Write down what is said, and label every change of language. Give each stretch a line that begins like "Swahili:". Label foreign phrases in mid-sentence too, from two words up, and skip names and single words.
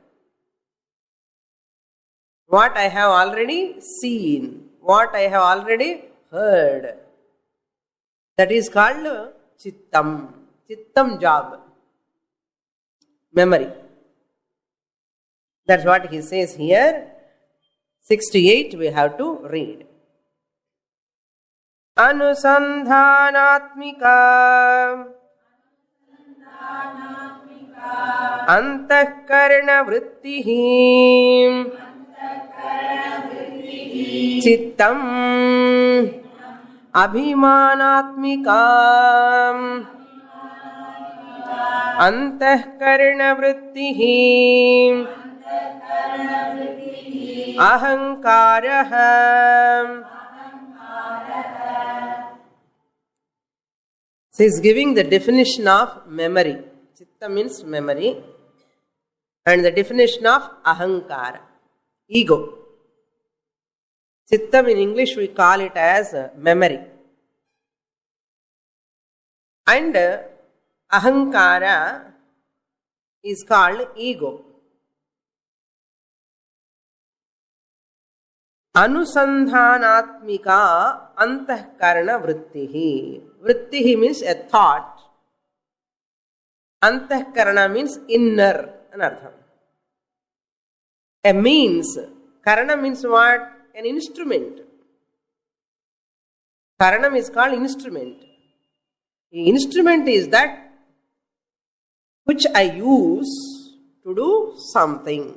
English: What I have already seen, what I have already heard. That is called Chittam. Chittam job. Memory. That's what he says here. 68 we have to read.
Sanskrit: Anusandhanatmika antahkarana vrittihi Chittam abhimanatmika antahkarana vrittihi ahankarah.
English: So he is giving the definition of memory. Chitta means memory. And the definition of ahankara, ego. Chittam in English we call it as memory. And ahankara is called ego.
Sanskrit: Anusandhanatmika antahkarana vrittihi.
English: Vrittihi means a thought. Antahkarana means inner. Anartham. A means. Karana means what? An instrument. Karanam is called instrument. The instrument is that which I use to do something.